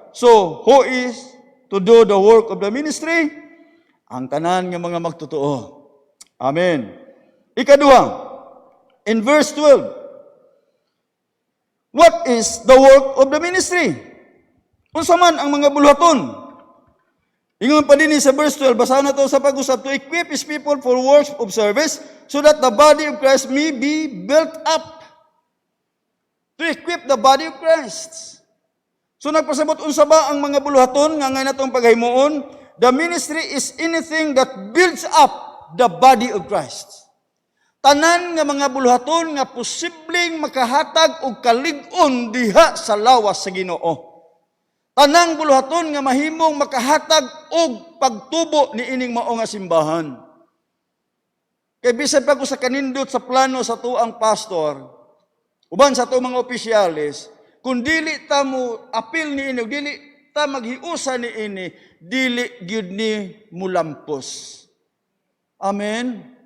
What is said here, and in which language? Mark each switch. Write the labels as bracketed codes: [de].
[en] So, who is to do the work of the ministry? [ceb] Ang tanan nga mga magtutuo. Amen. Ikaduha, [en] in verse 12, what is the work of the ministry? [ceb] Unsa man ang mga buluhaton? Ingon pa din sa verse 12, basahan na to sa pag-usap, [en] to equip His people for works of service so that the body of Christ may be built up. To equip the body of Christ. [ceb] So nagpasabot unsa ba ang mga buluhaton nga ngay natong paghimuon? [en] The ministry is anything that builds up the body of Christ. [ceb] Tanan nga mga buluhaton nga posibleng makahatag og kalig-on diha sa lawas sa Ginoo. Tanang buluhaton nga mahimong makahatag og pagtubo ni ining mao nga simbahan. Kay bisan pa ko sa kanindot sa plano sa tuang pastor, uban sa tuang mga opisyales, kung dili ta mo apil ni ini, dili ta maghiusa ni ini, dili gyud ni mulampos. Amen.